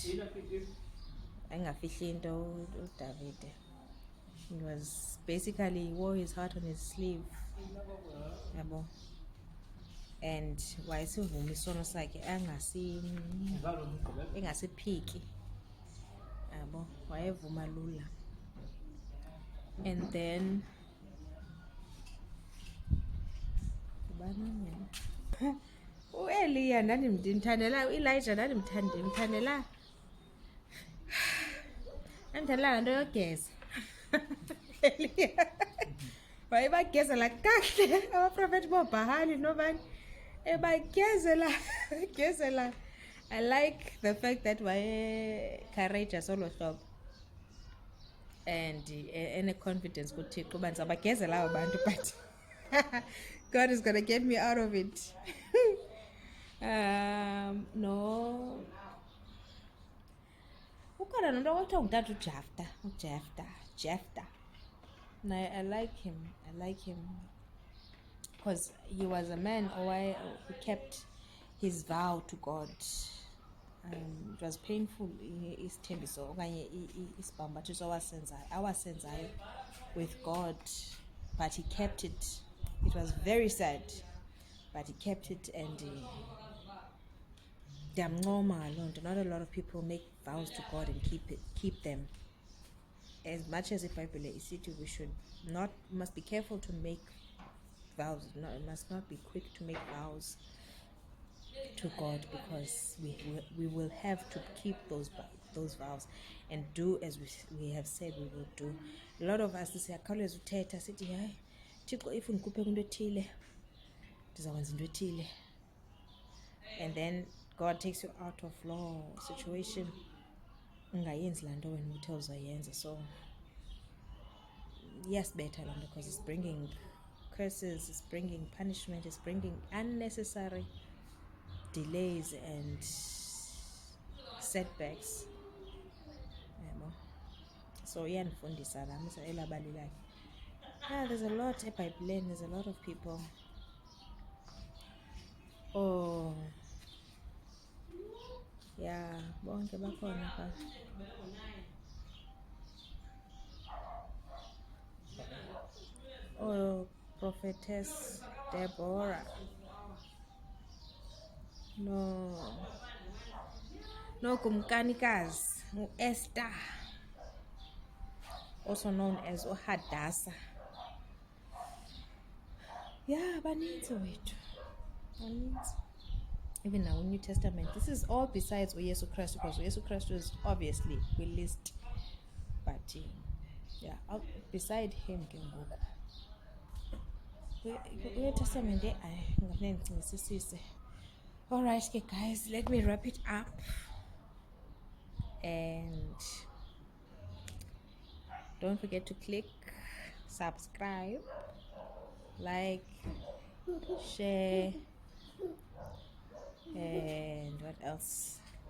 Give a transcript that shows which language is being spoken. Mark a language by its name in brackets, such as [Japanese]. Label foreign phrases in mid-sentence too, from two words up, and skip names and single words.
[Xhosa] Angafihli into uDavid. [English] He was basically, he wore his heart on his sleeve. [Xhosa] Yabo. And wayesivuma isono sakhe engasiphiki. Yabo, wayevuma lula. And then uEliya ndimthandela, uElijah ndimthandela laa nto yogeza. Eliya wayebagezela kahle abaprofethi boBhahali nobani ebagezela. [English] I like the fact that [Xhosa] waye-courageous olo hlobo and ene-confidence kuThixo uba ndizabagezela abo bantu, [English] but God is gonna get me out of it. No, [Xhosa] ukhona nomntu okuthiwa ngutata uJephthah. [English] I like him. because he was a man who kept his vow to God. It was painful [Xhosa] isithembiso okanye isibhambathiso awasenzayo [English] with God, but he kept it. It was very sad, but he kept it, and [Xhosa] ndiyamncoma loo nto. [English] Not a lot of people make vows to God and keep them. As much as [Xhosa] iBhayibhile isithi [English] must be careful to make vows, must not be quick to make vows to God, because we will have to keep those vows and do as we have said we will do. A lot of us [Xhosa] siyakhawuleza uthetha sithi hayi Thixo, if undikhuphe kwinto ethile ndizawwenza into ethile, [English] and then God takes you out of law situation, [Xhosa] ungayenzi laa nto wena uthe uzayenza. [English] So yes, better [Xhosa] loo nto, [English] because it's bringing curses, it's bringing punishment, it's bringing unnecessary delays and setbacks. [Xhosa] So iyandifundisa lam elabali lakhe. [English] Yeah, there's a lot eBhayibhileni, there's a lot of people. Oh yeah, [Xhosa] bonke bakhona pha. [English] Oh, Prophetess Deborah. [Xhosa] No Kumkanikazi, [English] Esther, also known as Hadassah. Yeah, [Xhosa] baninzi wethu, baninzi. [English] Even now New Testament, this is all besides Yesu Christ, because Yesu Christ is obviously we list, but yeah, beside him [Xhosa] ke ngoku [English] New Testament ayinganincisisise. All right, okay, guys, let me wrap it up, and don't forget to click subscribe, like, share, and what else?